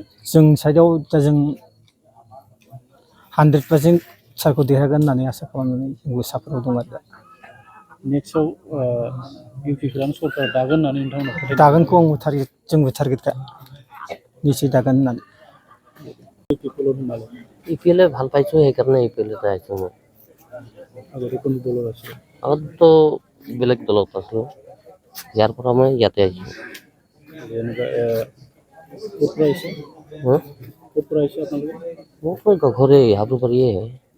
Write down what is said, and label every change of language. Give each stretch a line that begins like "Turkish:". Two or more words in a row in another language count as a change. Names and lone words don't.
Bodo: जों साइडआव दा जों 100% सारखौ देरहागोन होननानै आसा खालामनानै जोंबो सापर्टआव दं आरो दा। नेक्स्टआव UPPLआनो सरकार दागोन होननानै नोंथांमोना फोथायदों? दागोनखौ जोंबो टारगेटखा निश्चय दागोन होननानै।
Assamese: ইপিএলে ভাল পাইছো সেইকাৰণে ইপিএলতে আহিছো মই। আগততো বেলেগ দলত আছিলো ইয়াৰ পৰা মই ইয়াতে আহিছো। মোৰ ঘৰে হাবুবাৰীয়ে হয়।